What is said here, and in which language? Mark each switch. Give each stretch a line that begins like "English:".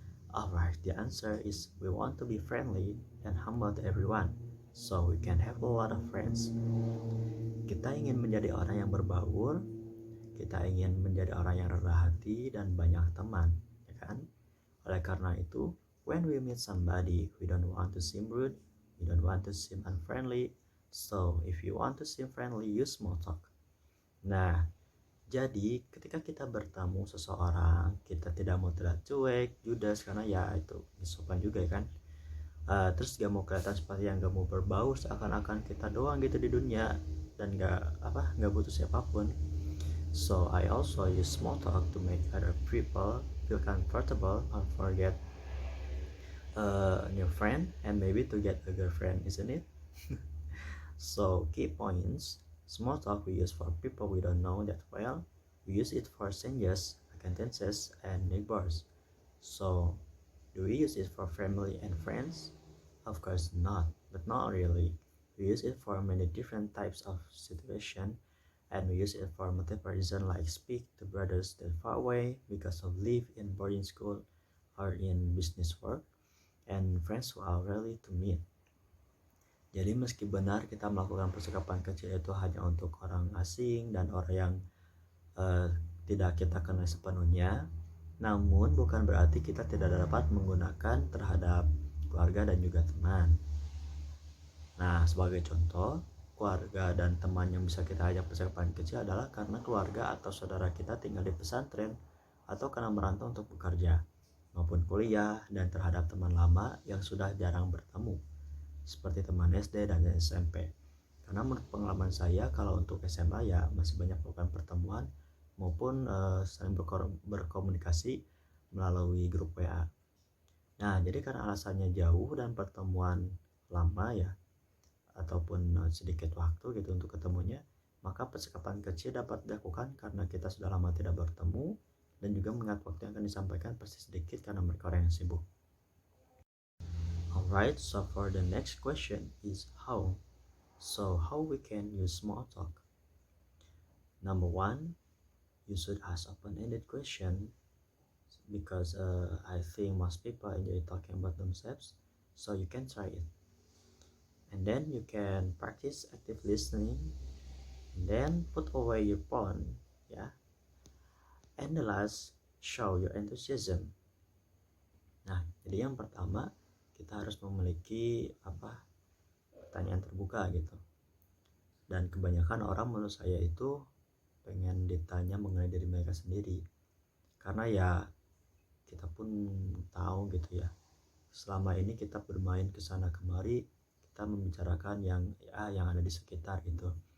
English: Alright, the answer is we want to be friendly and humble to everyone, so we can have a lot of friends.
Indonesian: Kita ingin menjadi orang yang berbaur, kita ingin menjadi orang yang rendah hati dan banyak teman, ya kan? Oleh karena itu,
English: when we meet somebody, we don't want to seem rude, we don't want to seem unfriendly, so if you want to seem friendly, use small talk.
Indonesian: Nah, jadi ketika kita bertemu seseorang, kita tidak mau terlihat cuek, judes, karena ya itu sopan juga ya kan. Terus gak mau kelihatan seperti yang gak mau berbaur, seakan-akan kita doang gitu di dunia dan gak butuh siapapun.
English: So I also use small talk to make other people feel comfortable or forget a new friend and maybe to get a girlfriend, isn't it? So key points. Small talk we use for people we don't know that well. We use it for strangers, acquaintances, and neighbors. So, do we use it for family and friends? Of course not, but not really. We use it for many different types of situation, and we use it for multiple reasons like speak to brothers that far away because of live in boarding school or in business work, and friends who are rarely to meet.
Indonesian: Jadi meski benar kita melakukan percakapan kecil itu hanya untuk orang asing dan orang yang tidak kita kenal sepenuhnya, namun bukan berarti kita tidak dapat menggunakan terhadap keluarga dan juga teman. Nah, sebagai contoh, keluarga dan teman yang bisa kita ajak percakapan kecil adalah karena keluarga atau saudara kita tinggal di pesantren atau karena merantau untuk bekerja maupun kuliah, dan terhadap teman lama yang sudah jarang bertemu seperti teman SD dan SMP. Karena menurut pengalaman saya, kalau untuk SMA ya masih banyak melakukan pertemuan maupun saling berkomunikasi melalui grup WA. Nah, jadi karena alasannya jauh dan pertemuan lama ya, ataupun sedikit waktu gitu untuk ketemunya, maka percakapan kecil dapat dilakukan karena kita sudah lama tidak bertemu, dan juga mengingat waktu yang akan disampaikan pasti sedikit karena mereka orang yang sibuk.
English: Alright, so for the next question is how. So how we can use small talk? Number one, you should ask open-ended question because I think most people enjoy talking about themselves, so you can try it. And then you can practice active listening, and then put away your phone, yeah. And the last, show your enthusiasm.
Indonesian: Nah, jadi yang pertama kita harus memiliki pertanyaan terbuka gitu. Dan kebanyakan orang menurut saya itu pengen ditanya mengenai diri mereka sendiri. Karena ya kita pun tahu gitu ya, selama ini kita bermain kesana kemari, kita membicarakan yang ada di sekitar gitu.